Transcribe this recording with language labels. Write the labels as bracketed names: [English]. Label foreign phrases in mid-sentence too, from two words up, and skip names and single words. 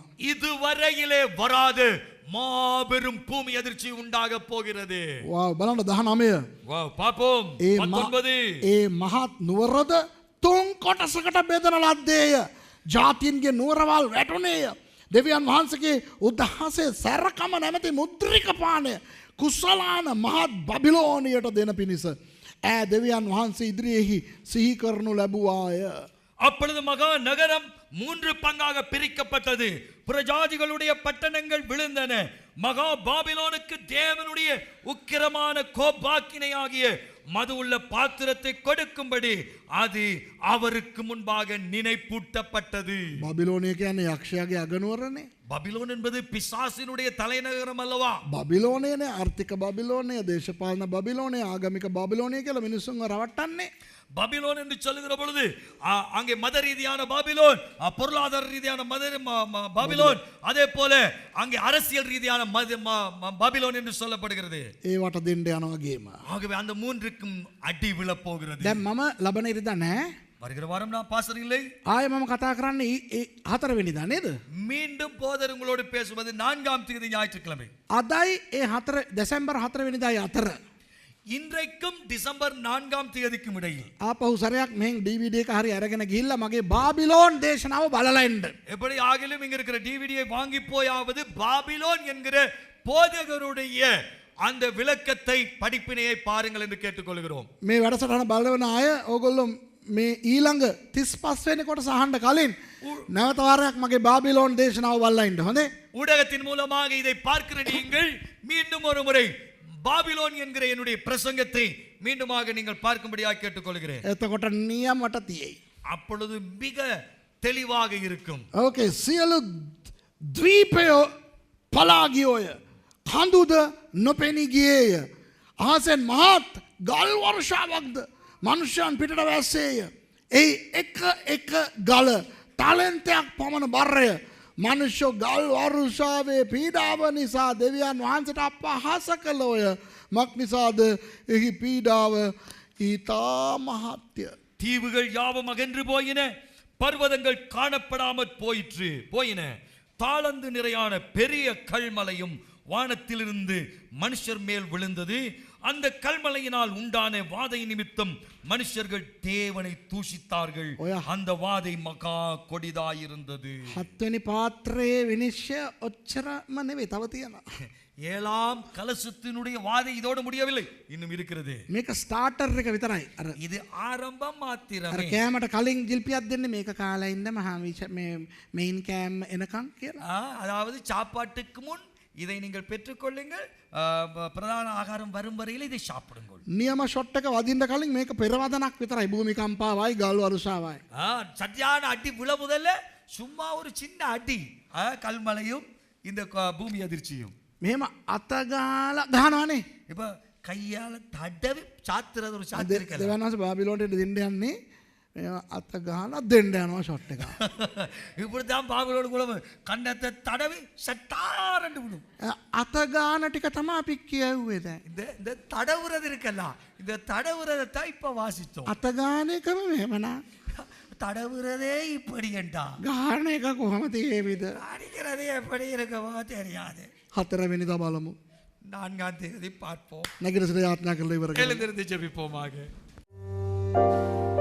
[Tamil] இதுவரையிலே வராது மாபெரும் பூமி அதிர்ச்சி உண்டாக போகிறது. [Sinhala] වාව් බලන්න 19. [Tamil] பாப்போம். [Sinhala] ඒ 19. ඒ මහත් නුවරද තුන් කොටසකට බෙදන ලද්දේය. ජාතීන්ගේ නුවරවල් වැටුණේය. දෙවියන් වහන්සේගේ උදහසේ සැරකම නැමැති මුද්‍රික පානය කුසලාන මහත් බබිලෝනියට දෙන පිණිස ඈ දෙවියන් වහන්සේ ඉදිරියේහි සිහි කරනු ලැබුවාය. [Tamil] அப்பொழுது மகா நகரம் 3 பங்காக பிரிக்கப்பட்டது. புறஜாதிகளுடைய பட்டணங்கள் விழுந்தன. மகா பாபிலோனுக்கு தேவனுடைய உக்கிரமான கோபாக்கினையாகிய மது உள்ள பாத்திரத்தை கொடுக்கும்படி அது அவருக்கு முன்பாக நினைப்பூட்டப்பட்டது. [Sinhala] බබිලෝනය කියන්නේ යක්ෂයාගේ අගනුවරනේ. [Tamil] பபிலோன் என்பது பிசாசினுடைய தலைநகரம் அல்லவா? [Sinhala] බබිලෝනයනේ ආර්ථික බබිලෝනය, දේශපාලන බබිලෝනය, ආගමික බබිලෝනය කියලා මිනිස්සුන්ව රවට්ටන්නේ. [Tamil] பபிலோன் என்று சொல்லுகிற பொழுது அங்கே மத ரீதியான பாபிலோன், பொருளாதார ரீதியான பாபிலோன், அதே போல அங்கே அரசியல் ரீதியான பாபிலோன் என்று சொல்லப்படுகிறது. [Sinhala] ඒවට දෙන්න යනවා ගේම. [Tamil] ஆகவே அந்த மூன்றுக்கும் அடி விழப் போகிறது. [Sinhala] දැන් මම ලබන ඉරිදා නෑ. [Tamil] வருகிற வாரம் நான் பாஸ்டர் இல்லை. [Sinhala] ආයෙ මම කතා කරන්නේ 4 වෙනිදා නේද? [Tamil] மீண்டும் போதர் உங்களோடு பேசுவது 4ஆம் தேதி ஞாயிற்றுக்கிழமை. [Sinhala] අදයි ඒ 4 දෙසැම්බර් 4 වෙනිදායි අතර. [Tamil] இன்றைக்கும் டிசம்பர் 4ஆம் தேதிக்கும் இடையில் [Sinhala] ආපහු සැරයක් මෙහෙන් DVD එක හරි අරගෙන ගිහිල්ලා මගේ බාබිලෝන් දේශනාව බලලා එන්න. [Tamil] எப்படி ஆகிலும் இங்க இருக்கிற டிவிடியை வாங்கி போயாவது பாபிலோன் என்கிற போதகருடைய அந்த விளக்கத்தை படிப்பினையை பாருங்கள் என்று கேட்டுக்கொள்கிறோம். [Sinhala] මේ වැඩසටහන බලන අය ඕගොල්ලෝ මේ ඊළඟ 35 වෙනි කොටස අහන්න කලින් නැවත වාරයක් මගේ බාබිලෝන් දේශනාව බලලා ඉන්න. හොඳේ? [Tamil] ஊடகத்தின் மூலமாக இதை பார்க்கிற நீங்கள் மீண்டும் ஒரு முறை பாபிலோன் என்கிற என்னுடைய பிரசங்கத்தை மீண்டுமாக நீங்கள் பார்க்கும்படியாக கேட்டுக்கொள்கிறேன். [Sinhala] එතකොට නියමට තියෙයි. [Tamil] அப்பொழுது மிக தெளிவாக இருக்கும். [Sinhala] ඕකේ සියලු ද්වීපය පලා ගියෝය. කඳුද නොපෙනී ගියේය. අහසෙන් මහත් ගල් වර්ෂාවක්ද මනුෂ්‍යයන් පිටට වැස්සේය. එයි එක ගල ටැලන්තයක් පමණ බරය. මනුෂ්‍ය ගල් වර්ෂාවේ පීඩාව නිසා දෙවියන් වහන්සේට අපහාස කළෝය. මක් නිසාද එහි පීඩාව ඊතා මහත්ය. [Tamil] தீவுகள் யாவும் அகன்று போயின, பர்வதங்கள் காணப்படாமற் போயின. தாளந்து நிறையான பெரிய கல்மலையும் வானத்திலிருந்து மனுஷர் மேல் விழுந்தது. அந்த கல்மலையினால் உண்டான வாதை நிமித்தம் மனுஷர்கள் தேவனை தூஷித்தார்கள். அந்த வாதை மகா கொடிதாயிருந்தது. 7 [Sinhala] වෙනි පාත්‍රයේ විනිශ්චය ඔච්චරම නෙවෙයි, තව තියෙනවා. [Tamil] 7ஆம் கலசத்தினுடைய வாதை இதோடு முடியவில்லை, இன்னும் இருக்கிறது. [Sinhala] මේක ස්ටාර්ටර් එක විතරයි. අර [Tamil] இது ஆரம்பம் மாத்திரமே. [Sinhala] අර කෑමට කලින් ජිල්පියක් දෙන්නේ මේක කාලා ඉන්න මහා මේ මේන් කෑම එනකන් කියලා. [Tamil] அதாவது சாப்பாட்டுக்கு முன் இதை நீங்கள் பெற்றுக்கொள்ளுங்கள், பிரதான ஆகாரம் வரும் வரையில் இதை சாப்பிடுங்கள். [Sinhala] නියම ෂොට් එක වදින්න කලින් මේක පෙරවදනක් විතරයි. භූමිකම්පාවයි ගල් වර්ෂාවයි. [Tamil] சரியான அடி விழ முதல்ல சும்மா ஒரு சின்ன அடி, கல்மலையும் இந்த பூமி அதிர்ச்சியும். [Sinhala] මෙහෙම අත ගාලා ගහනවානේ. [Tamil] இப்ப கையால தடவி சாத்துறது ஒரு சாத்து இருக்கல. [Sinhala] දෙවනස් බාබිලෝන්ට දෙන්න යන්නේ අත ගහලා දෙන්න යනවා ෂොට් එක. [Tamil] இப்படிதான் பாபிலோன் குலம் கண்ணத்தை தடவி சட்டாரண்டு விடும். [Sinhala] අත ගාන ටික තමයි අපි කියුවේ දැන්. [Tamil] இந்த தடவுறது இருக்கல்ல, இந்த தடவுறதை தான் இப்ப வாசித்தோம். [Sinhala] අත ගාන එකම මෙහෙමனா. [Tamil] தடவுறதே இப்படி என்றா [Sinhala] ගාන එක කොහොම තියේවිද? [Tamil] அடிக்கிறதே எப்படி இருக்கவோ தெரியாது. [Sinhala] 4 වෙනිදා බලමු. [Tamil] 4ஆம் தேதி பார்ப்போம். [Sinhala] නැගිට සිට යාත්‍රා කරලා ඉවර කරමු. [Tamil] எழுந்திருந்து ஜெபிப்போமாக.